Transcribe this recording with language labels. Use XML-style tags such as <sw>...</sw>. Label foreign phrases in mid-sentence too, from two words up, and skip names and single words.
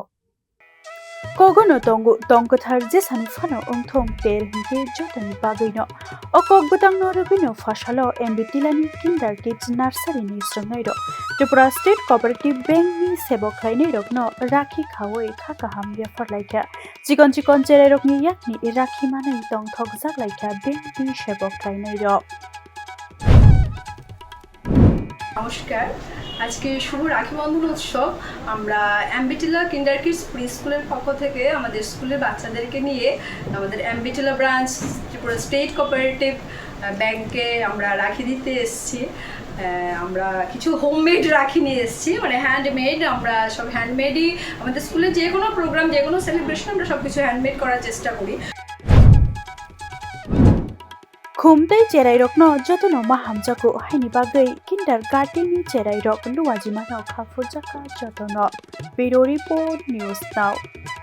<trp>Kogono tong gothar jesani fano ongthong ter hingke jotani bagui no okok butang no rubino fasalo MB Tilani Kinder Kids Nursery ni swrwngnairok Tripura State Cooperative Bank ni sebok klainairok no rakhi khawai khakaham iya farlaikha chikon cherairok ni yakni rakhi manai tong thokjak laikha bank ni sebok klainairok.</trp> <bn>নমস্কার, আজকে শুভ রাখি বন্ধন উৎসব আমরা এমবিটিলা কিন্ডার কিডস প্রি স্কুলের পক্ষ থেকে আমাদের স্কুলের বাচ্চাদেরকে নিয়ে আমাদের এমবিটিলা ব্রাঞ্চ ত্রিপুরা স্টেট কোঅপারেটিভ ব্যাংকে আমরা রাখি দিতে এসেছি। আমরা কিছু হোমমেড রাখি নিয়ে এসেছি, মানে হ্যান্ডমেড। আমরা সব হ্যান্ডমেডই আমাদের স্কুলে যে কোনো প্রোগ্রাম, যে কোনো সেলিব্রেশন আমরা সব কিছু হ্যান্ডমেড করার চেষ্টা করি।</bn> <trp>Khumtei cherairok no jotono mahamjaku haini bagai kindergarten ni cherairok luajilaikha khafurjaka jotono.</trp> <en>Bureau Report News Now.</en>